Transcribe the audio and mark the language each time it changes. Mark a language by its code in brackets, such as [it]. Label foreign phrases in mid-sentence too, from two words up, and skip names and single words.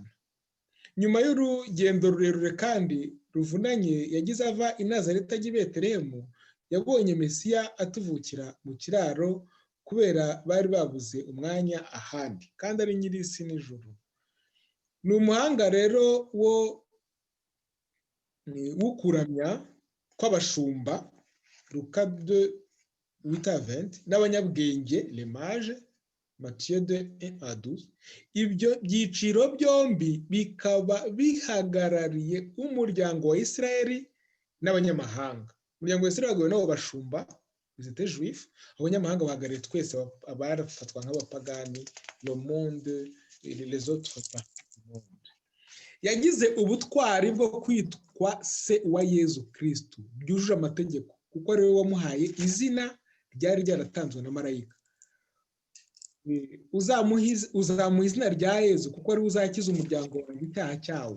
[rw] Nyuma y'urugendo rurerure kandi ruvunanye yagize ava i Nazareti ajya i Betelehemu, yabonye Mesiya atuvukira mu kiraro kubera bari babuze umwanya ahandi, kandi ari nyir'isi n'ijuru. Ni umuhanga rero wo kuramya kw'abashumba, Luka 2:8, n'abanyabwenge, [fr] les mages, Matthieu 2:1-12. [rw] Ibyo byiciro byombi bikaba bihagarariye umuryango wa Isirayeli n'abanyamahanga. Umuryango wa Isirayeli wagabwe n'abo bashumba, [fr] les juifs, [rw] abanyamahanga bahagarariye twese abarafatwa nk'abapagani, [fr] le monde, les autres parties du monde. [rw] Yagize ubutwari bwo kwitwa se wa Yezu Kristo, byujuje amategeko, kuko ari we wamuhaye izina ryari ryaratanzwe na marayika. Uzamuha izina rya Yezu kuko ari uzakiza umuryango wawe icyaha cyawo.